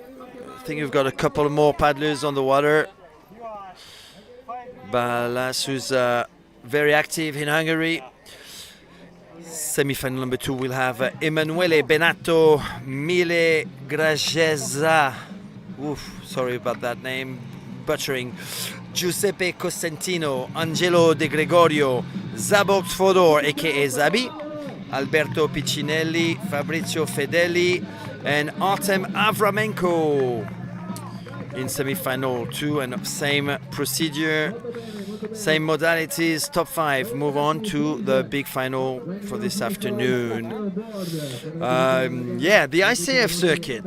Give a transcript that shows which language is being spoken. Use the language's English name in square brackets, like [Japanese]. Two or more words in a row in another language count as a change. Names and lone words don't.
[English] I think we've got a couple more paddlers on the water. Balázs, who's very active in Hungary. Semi-final number 2 will have Emanuele Benato, Mile Grageza, sorry about that name, butchering, Giuseppe Costantino, Angelo De Gregorio, Zabox Fodor, aka Zabi, Alberto Piccinelli, Fabrizio Fedeli, and Artem Avramenko in semi-final 2, and same procedure, same modalities. Top 5 move on to the big final for this afternoon. Yeah, the ICF circuit.